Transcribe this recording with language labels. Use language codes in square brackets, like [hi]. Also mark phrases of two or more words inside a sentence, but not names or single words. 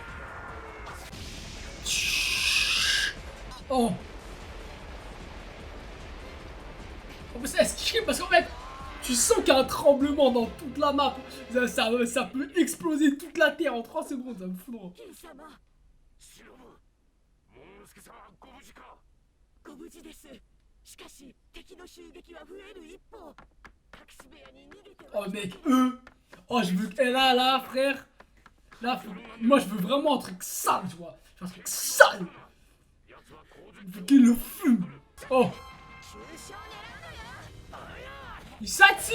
[fr] Oh. En plus, c'est esquivé parce qu'en fait, tu sens qu'il y a un tremblement dans toute la map. Ça peut exploser toute la terre en 3 secondes, ça me fout droit. [ja] ご無事です。しかし敵の襲撃は増える一方。隠し部屋に逃げては。 [fr] Oh mec, oh je veux... Et là, frère. Là, moi je veux vraiment un truc sale, tu vois. Un truc sale. Il faut qu'il le fume. Oh. Il s'attue.